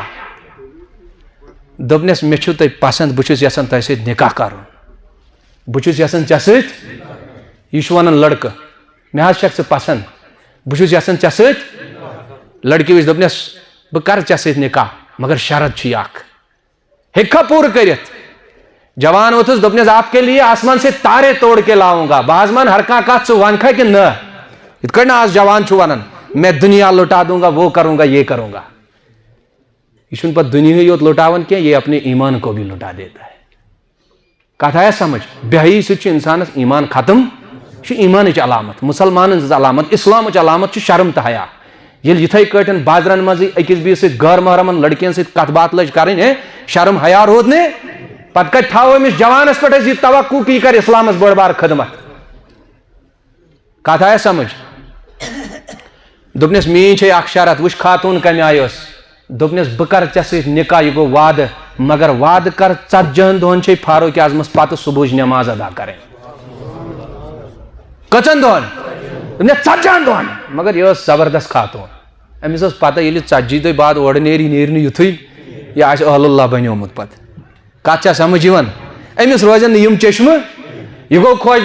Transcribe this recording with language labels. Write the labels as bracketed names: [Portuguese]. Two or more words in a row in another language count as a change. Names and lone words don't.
[Kashmiri] دوٚپنس مےٚ چھُو تۄہہِ پسنٛد بہٕ چھُس یژھان تۄہہِ سۭتۍ نکاح کرُن بہٕ چھُس یژھان ژےٚ سۭتۍ. یہِ چھُ ونان لڑکہٕ مےٚ حظ چھکھ ژٕ پسنٛد بہٕ چھُس یژھان ژےٚ سۭتۍ. لڑکی وٕچھ دوٚپنس بہٕ کرٕ ژےٚ سۭتۍ نکاح مگر شرط چھُ یہِ اکھ ہیٚککھا پوٗرٕ کٔرِتھ؟ جوان ووٚتھُس دوٚپنس [Urdu] آپ کے لیے آسمان سے تارے توڑ کے لاؤں گا. [Kashmiri] بہٕ حظ مان ہر کانٛہہ کتھ ژٕ ونکھا کِنہٕ نہ. یِتھ کٲٹھۍ نہٕ آز جوان چھُ ونان [Urdu] میں دُنیا لُٹا دوں گا وہ کروں گا یہ کروں گا. [Kashmiri] یہ چھُنہٕ پتہٕ دُنیاہٕے یوت لُٹاوان کینٛہہ [Urdu] یہ اپنے ایمان کو بھی لُٹا دیتا ہے. [Kashmiri] کتھ آیا سمجھ؟ بےحٲیی سۭتۍ چھُ انسانس ایمان ختم. یہِ چھُ ایمانٕچ علامت مسلمانن ہٕنٛز علامت اسلامٕچ علامت چھُ شرم تہٕ حیا. ییٚلہِ یِتھے کٲٹھۍ بازرن منٛزٕے أکِس بیٚیِس سۭتۍ غٲر محرمن لڑکین سۭتۍ کتھ باتھ لٔج کرٕنۍ شرم حیا روٗد نہٕ پتہٕ کتہِ تھاوو أمِس جوانس پٮ۪ٹھ أسۍ یہِ توقع کہِ یہِ کرِ اسلامس بٔڑ بار خدمت. کتھ آیا سمجھ؟ دوٚپنس میٲنۍ چھے اکھ شرط وٕچھ خاتوٗن کمہِ آیہِ ٲس. دوٚپنس بہٕ کرٕ ژےٚ سۭتۍ نکاح یہِ گوٚو وعدٕ مگر وعد کر 40 دۄہن چھے فاروق اعظمس پتہ صبح [Urdu] نماز ادا کریں. [Kashmiri] کچن دۄہن 40 دۄہن. مگر یہ زبردست خاتون. امس پتہ ییٚلہِ 40 دۄہ بعد اورٕ نیرِ یُتھُے یہ آسہِ اہل اللہ بنیومُت پتہٕ. کتھ چھا سمجھ یِوان؟ امس روزن نہٕ یِم چشمہٕ. یہ گو خوش.